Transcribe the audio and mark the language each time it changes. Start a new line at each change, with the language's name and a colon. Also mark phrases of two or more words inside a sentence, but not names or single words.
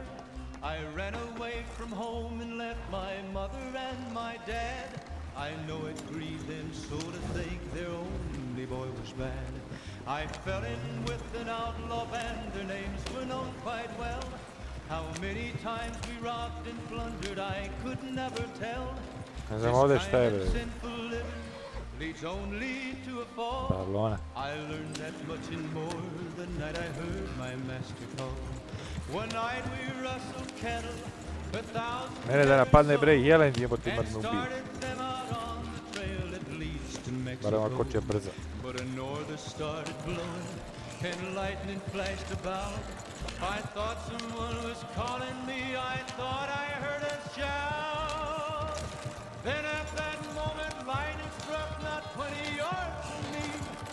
English: I ran away from home and left my mother and my dad. I know it grieved them so to think their only boy was bad. I fell in with an outlaw band, their names were known quite well. How many times we robbed and plundered I could never tell.
Serbian: Ne znam ovdje šta je, bre.
English: Leads only to a fall.
Serbian: Pavlona.
English: I learned that much and more the night I heard my master call. One night we rustled cattle, a thousand.
Serbian: Mene da napadne, bre, jelen jebote ima da me ubije. Barem ako će brzo.
English: But a norther started blowing and lightning flashed about. I thought someone was calling me, I thought I heard a shout. Then at that moment lightning struck not 20 yards from me.